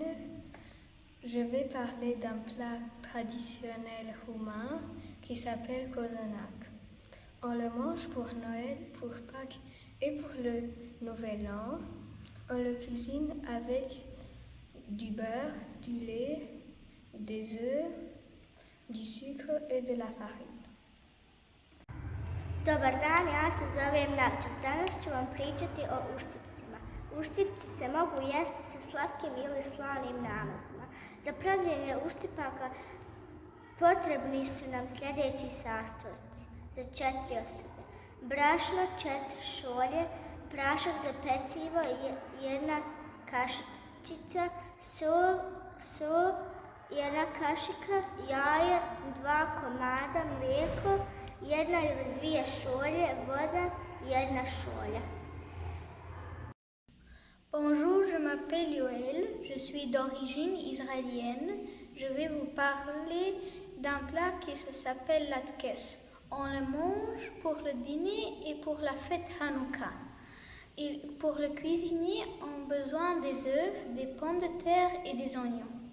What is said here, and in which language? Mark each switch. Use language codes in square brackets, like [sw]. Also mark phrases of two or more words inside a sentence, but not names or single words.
[fr] Je vais parler d'un plat traditionnel roumain qui s'appelle cozonac. On le mange pour Noël, pour Pâques et pour le Nouvel An. On le cuisine avec du beurre, du lait, des œufs, du sucre et de la farine. [bs] Dobar dan, ja se zovem Nata. Danas ću vam pričati o uštipcima. Uštipci se mogu jesti sa slatkim ili slanim namazima. Za pravljenje uštipaka potrebni su nam sljedeći sastojci za 4 osobe. Brašno 4 šolje, prašak za pecivo 1 kašičica, sol 1 kašika, jaje 2 komada, mlijeko 1 ili 2 šolje, voda 1 šolja. [fr] Bonjour, je m'appelle Yoel, je suis d'origine israélienne. Je vais vous parler d'un plat qui s'appelle latkes. On le mange pour le dîner et pour la fête Hanouka. Et pour le cuisiner, on a besoin des œufs, des pommes de terre et des oignons.